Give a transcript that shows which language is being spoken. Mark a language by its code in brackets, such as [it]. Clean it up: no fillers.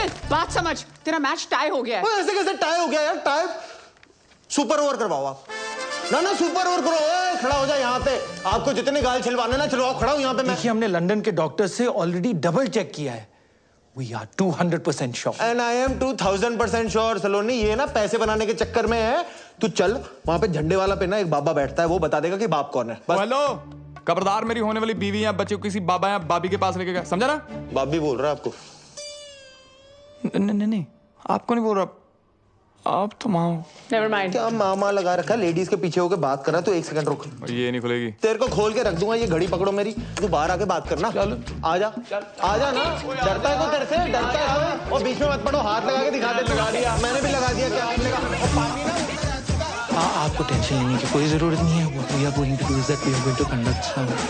[hi] बात समझ, तेरा मैच टाई हो गया है। ऐसे कैसे टाई हो गया यार? टाई सुपर ओवर करवाओ आप। ना सुपर ओवर करो, खड़ा हो जाए यहाँ पे। आपको जितने गाल छिलवाने ना छिलवाओ, खड़ा हूँ यहाँ पे मैं। देखिए, हमने लंदन के डॉक्टर से ऑलरेडी डबल चेक किया है। [en] We are 200% sure. And I am 2000% sure, Saloni. [hi] ये ना पैसे बनाने के चक्कर में है। तू चल वहाँ पे झंडे वाला पे ना एक बाबा बैठता है, वो बता देगा कि बाप कौन है। हेलो, खबरदार मेरी होने वाली बीवी या बच्चे को किसी बाबा या बाबी के पास लेके गया, समझा ना? बाप भी बोल रहा है आपको? नहीं, आपको नहीं बोल रहा, आप तो माँ। [en] Never mind. [hi] क्या मामा लगा रखा है? लेडीज के पीछे होकर बात कर रहा है। तू एक सेकंड रुक। ये नहीं खुलेगी। तेरे को खोल के रख दूंगा, ये घड़ी पकड़ो मेरी। तू बाहर आके बात करना। चल आजा ना। डरता है तो तेरे से? डरता है? और बीच में मत पड़ो, हाथ लगा के दिखा दे। लगा दिया, मैंने भी लगा दिया। क्या आपने कहा? और पानी ना। आपको टेंशन लेने की कोई जरूरत नहीं है। [en] What we are going to do is that we are going to conduct some